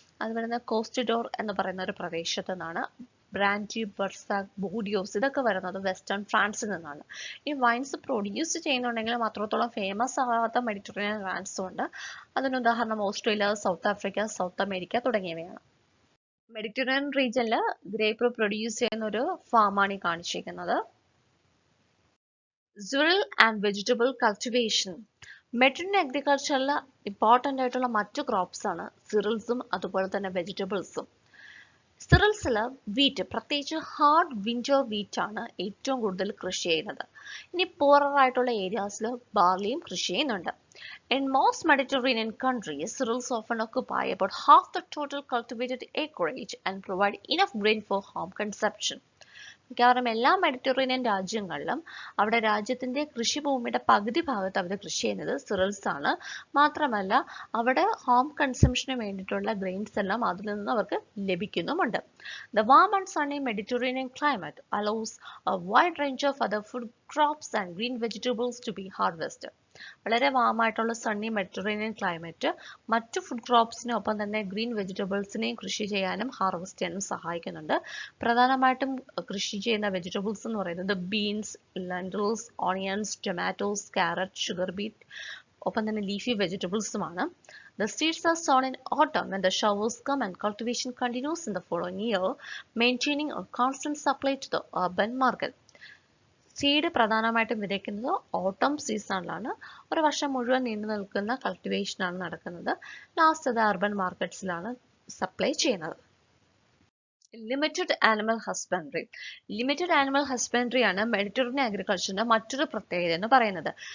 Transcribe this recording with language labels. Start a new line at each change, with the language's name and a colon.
Malayalam: അത് വരുന്നത് കോസ്റ്റിഡോർ എന്ന് പറയുന്ന ഒരു പ്രദേശത്ത് നിന്നാണ്. ബ്രാൻഡി, ബർസാക്, ബോഡിയോസ് ഇതൊക്കെ വരുന്നത് വെസ്റ്റേൺ ഫ്രാൻസിൽ നിന്നാണ്. ഈ വൈൻസ് പ്രൊഡ്യൂസ് ചെയ്യുന്നുണ്ടെങ്കിലും അത്രത്തോളം ഫേമസ് ആകാത്ത മെഡിറ്ററേനിയൻ ലാൻഡ്സും ഉണ്ട്. അതിന് ഉദാഹരണം Australia, south Africa, south America തുടങ്ങിയവയാണ്. മെഡിറ്ററേനിയൻ റീജിയനിൽ ഗ്രേപ്പ് പ്രൊഡ്യൂസ് ചെയ്യുന്ന ഒരു ഫാമാണ് ഈ കാണിച്ചിരിക്കുന്നത്.
English: Cereal and vegetable cultivation.
Malayalam: Mediterranean അഗ്രികൾച്ചറിൽ important ആയിട്ടുള്ള മറ്റു ക്രോപ്സ് ആണ് സിറിൽസും അതുപോലെ തന്നെ വെജിറ്റബിൾസും. സിറിൽസിൽ വീറ്റ്, പ്രത്യേകിച്ച് ഹാർഡ് വിൻറ്റർ വീറ്റ് ആണ് ഏറ്റവും കൂടുതൽ കൃഷി ചെയ്യുന്നത്. ഇനി പൂറർ ആയിട്ടുള്ള ഏരിയാസിൽ ബാർലിയും കൃഷി ചെയ്യുന്നുണ്ട്.
English: In most Mediterranean countries, cereals often occupy about half the total cultivated acreage and provide enough grain for home consumption.
Malayalam: മിക്കവാറും എല്ലാ മെഡിറ്ററേനിയൻ രാജ്യങ്ങളിലും അവിടെ രാജ്യത്തിന്റെ കൃഷിഭൂമിയുടെ പകുതി ഭാഗത്ത് അവർ കൃഷി ചെയ്യുന്നത് സിറിൽസ് ആണ്. മാത്രമല്ല അവിടെ ഹോം കൺസംഷന് വേണ്ടിയിട്ടുള്ള ഗ്രെയിൻസ് എല്ലാം അതിൽ നിന്ന് അവർക്ക് ലഭിക്കുന്നുമുണ്ട്.
English: The warm and sunny Mediterranean climate allows a wide range of other food crops and green vegetables to be harvested.
Malayalam: വളരെ വാമായിട്ടുള്ള സണ്ണി മെഡിറ്ററേനിയൻ ക്ലൈമറ്റ് മറ്റു ഫുഡ് ക്രോപ്സിനൊപ്പം തന്നെ ഗ്രീൻ വെജിറ്റബിൾസിനെയും കൃഷി ചെയ്യാനും ഹാർവെസ്റ്റ് ചെയ്യാനും സഹായിക്കുന്നുണ്ട്. പ്രധാനമായിട്ടും കൃഷി ചെയ്യുന്ന വെജിറ്റബിൾസ് എന്ന് പറയുന്നത് beans, lentils, onions, tomatoes, carrot, sugar beat, ഒപ്പം തന്നെ leafy വെജിറ്റബിൾസുമാണ്.
English: The seeds are sown in autumn when the showers come and cultivation continues in the following year, maintaining a constant supply to the urban market.
Malayalam: Seed പ്രധാനമായിട്ടും വിതയ്ക്കുന്നത് ഓട്ടം സീസണിലാണ്. ഒരു വർഷം മുഴുവൻ നീണ്ടു നിൽക്കുന്ന കൾട്ടിവേഷനാണ് നടക്കുന്നത്. ലാസ്റ്റ് അത് അർബൻ മാർക്കറ്റ്സിലാണ് സപ്ലൈ ചെയ്യുന്നത്. Limited animal husbandry. Limited animal husbandry ആണ് മെഡിറ്ററേനിയൻ അഗ്രികൾച്ചറിന്റെ മറ്റൊരു പ്രത്യേകത എന്ന് പറയുന്നത്.